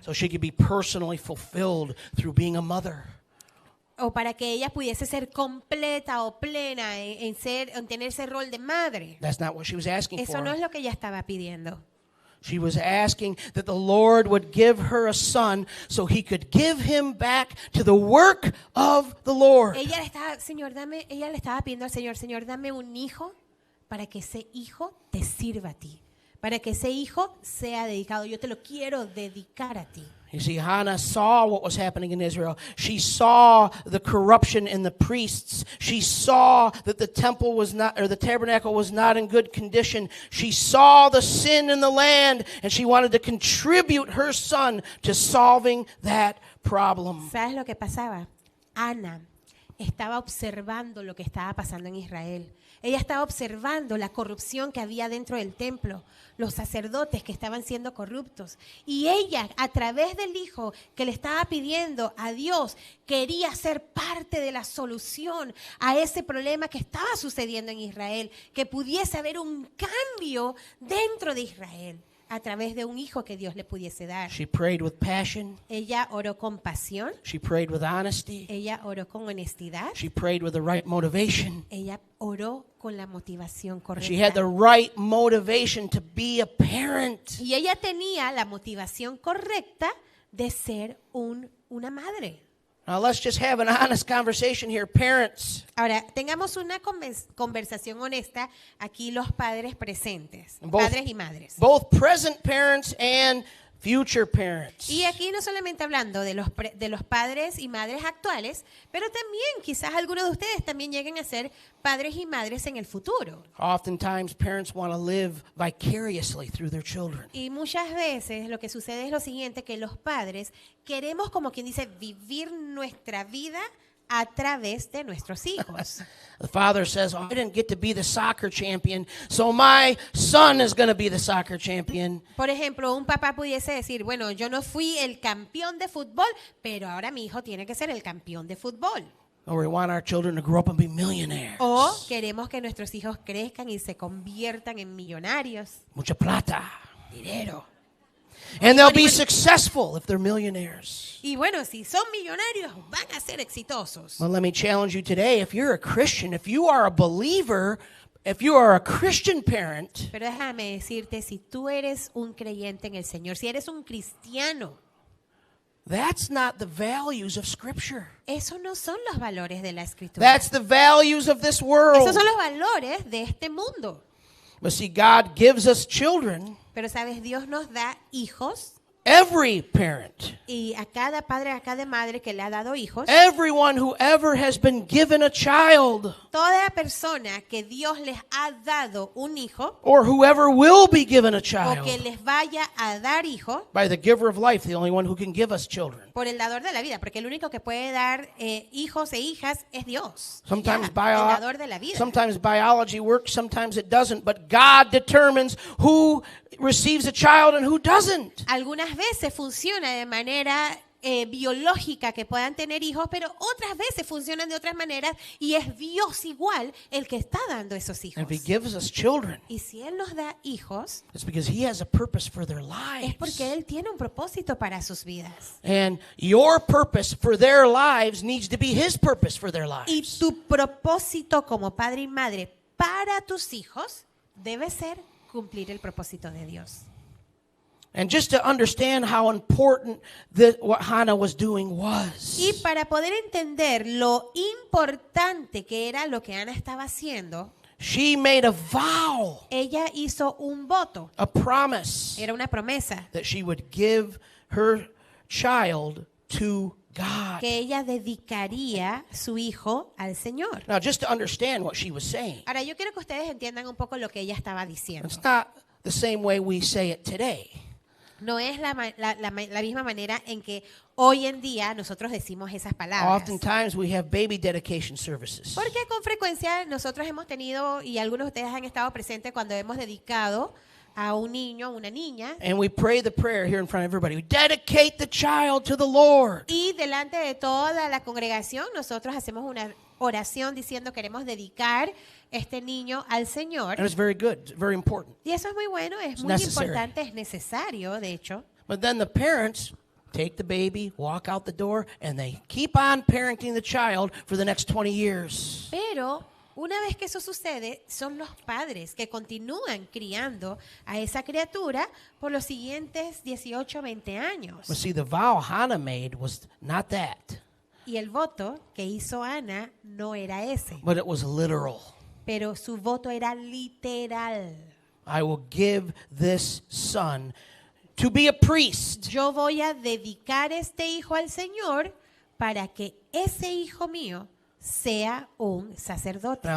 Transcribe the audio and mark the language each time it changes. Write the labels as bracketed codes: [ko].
[en] So she could be personally fulfilled through being a mother. [es] o para que ella pudiese ser completa o plena en tener ese rol de madre. [en] That's not what she was asking [es] Eso no [en] for. [es] es lo que ella estaba pidiendo. [en] She was asking that the Lord would give her a son so he could give him back to the work of the Lord. [es] Ella le estaba pidiendo al Señor, Señor, dame un hijo para que ese hijo te sirva a ti, para que ese hijo sea dedicado. Yo te lo quiero dedicar a ti. [en] You see, Hannah saw what was happening in Israel. She saw the corruption in the priests. She saw that the temple was not, or the tabernacle was not in good condition. She saw the sin in the land, and she wanted to contribute her son to solving that problem. [es] ¿Sabes lo que pasaba? Ana estaba observando lo que estaba pasando en Israel. Ella estaba observando la corrupción que había dentro del templo, los sacerdotes que estaban siendo corruptos. Y ella, a través del hijo que le estaba pidiendo a Dios, quería ser parte de la solución a ese problema que estaba sucediendo en Israel, que pudiese haber un cambio dentro de Israel a través de un hijo que Dios le pudiese dar. [en] She prayed with passion. [es] Ella oró con pasión, [en] She prayed with honesty. [es] ella oró con honestidad, [en] She prayed with the right motivation. [es] ella oró con la motivación [en] She had the [es] correcta. [en] right motivation to be a parent. [es] Y ella tenía la motivación correcta de ser una madre. [en] Now let's just have an honest conversation here, parents. [es] Ahora, tengamos una conversación honesta aquí los padres presentes, [en] Both- [es] padres y madres. [en] Both present parents and future parents. [es] Y aquí no solamente hablando de los padres y madres actuales, pero también quizás algunos de ustedes también lleguen a ser padres y madres en el futuro. [en] Oftentimes, parents want to live vicariously through their children. [es] Y muchas veces lo que sucede es lo siguiente, que los padres queremos, como quien dice, vivir nuestra vida a través de nuestros hijos. [en] The father says, "Oh, I didn't get to be the soccer champion, so my son is going to be the soccer champion." [es] Por ejemplo, un papá pudiese decir, bueno, yo no fui el campeón de fútbol, pero ahora mi hijo tiene que ser el campeón de fútbol. [en] Or we want our children to grow up and be millionaires. [es] O queremos que nuestros hijos crezcan y se conviertan en millonarios. Mucha plata, dinero. [en] And they'll be successful if they're millionaires. [es] Y bueno, si son millonarios, van a ser exitosos. [en] Well, let me challenge you today. If you're a Christian, if you are a believer, if you are a Christian parent, [es] Pero déjame decirte, si tú eres un creyente en el Señor, si eres un cristiano, [en] that's not the values of Scripture. [es] esos no son los valores de la Escritura. [en] That's the values of this world. [es] Esos son los valores de este mundo. [en] But see, God gives us children, [es] Pero sabes, Dios nos da hijos, [en] every parent, [es] y a cada padre, a cada madre que le ha dado hijos, [en] everyone who ever has been given a child, [es] toda persona que Dios les ha dado un hijo [en] or whoever will be given a [es] o que [en] child, [es] les vaya a dar hijo, [en] by the giver of life, the only one who can give us children. [es] por el dador de la vida, porque el único que puede dar hijos e hijas es Dios. [en] Sometimes, [es] Ya, el dador de la vida. [en] sometimes biology works, sometimes it doesn't, but God determines who receives a child and who doesn't. [es] Algunas veces funciona de manera biológica que puedan tener hijos, pero otras veces funcionan de otras maneras y es Dios igual el que está dando esos hijos. [en] And if He gives us children, [es] Y si Él nos da hijos, [en] it's because He has a purpose for their [es] es [en] lives. [es] porque Él tiene un propósito para sus vidas. [en] And your purpose for their lives needs to be His purpose for their [es] Y [en] lives. [es] tu propósito como padre y madre para tus hijos debe ser cumplir el propósito de Dios. [en] And just to understand how important what Hannah was doing was, [es] Y para poder entender lo importante que era lo que Ana estaba haciendo, [en] she made a vow, [es] ella hizo un voto, [en] a promise, [es] era una promesa, [en] that she would give her child to God. [es] que ella dedicaría su hijo al Señor. [en] Now, just to understand what she was saying, [es] Ahora, yo quiero que ustedes entiendan un poco lo que ella estaba diciendo. [en] it's not the same way we say it today. [es] No es la misma manera en que hoy en día nosotros decimos esas palabras. [en] Oftentimes we have baby dedication services. [es] Porque con frecuencia nosotros hemos tenido, y algunos de ustedes han estado presentes cuando hemos dedicado a un niño, una niña, [en] And we pray the prayer here in front of everybody. We dedicate the child to the Lord. [es] y delante de toda la congregación nosotros hacemos una oración diciendo queremos dedicar este niño al Señor. [en] And it's very good, it's very important. [es] Y eso es muy bueno, es muy [en] necessary. [es] importante, es necesario, de hecho. [en] But then the parents take the baby, walk out the door, and they keep on parenting the child for the next 20 years. [es] Pero una vez que eso sucede, son los padres que continúan criando a esa criatura por los siguientes 18, 20 años. [en] But see, the vow Hannah made was not that, [es] Y el voto que hizo Ana no era ese, [en] but it was literal. [es] pero su voto era literal. [en] I will give this son to be a priest. [es] Yo voy a dedicar este hijo al Señor para que ese hijo mío sea un sacerdote.